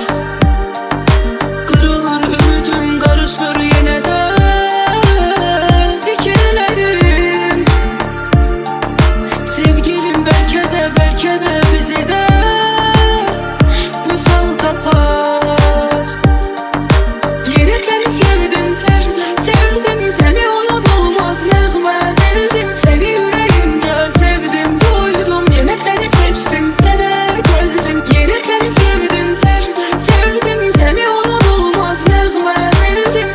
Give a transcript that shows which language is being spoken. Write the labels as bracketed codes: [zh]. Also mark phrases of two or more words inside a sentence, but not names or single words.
[az] Qırılır ümidim, qarışır yenə də fikirlərim. Sevgilim bəlkə də bizi də vüsal tapar. [tr] Yine seni sevdim, sevdim seni, ona dolmaz [az] nəğmə bildim. [tr] Seni yüreğimde sevdim, doydum, yine seni seçtim, sana geldim. Yine seni sevdim, sevdim seni, ona dolmaz [az] nəğmə bildim.